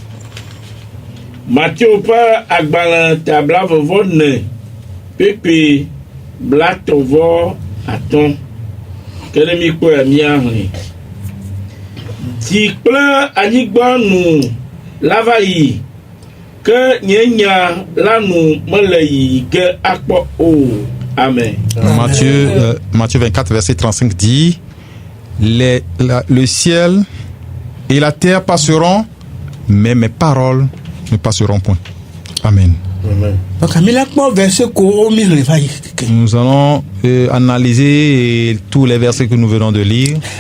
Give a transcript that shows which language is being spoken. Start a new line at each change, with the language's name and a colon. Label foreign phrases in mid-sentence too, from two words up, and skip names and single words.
Ewe: Mateo ƒe agbalẽ eta blavevɔ-ne kpikpi blatɔ̃-vɔ-atɔ̃. Ke ne mi kpɔe míaɣli. Dzi kple anyigba nu la va yi, ke nye nya la nu mele yi ge akpɔ o. Amen.
French: Matthieu 24, verset 35 dit le ciel et la terre passeront, mais mes paroles ne passeront point. Amen. Amen. Nous allons analyser tous les versets que nous venons de lire.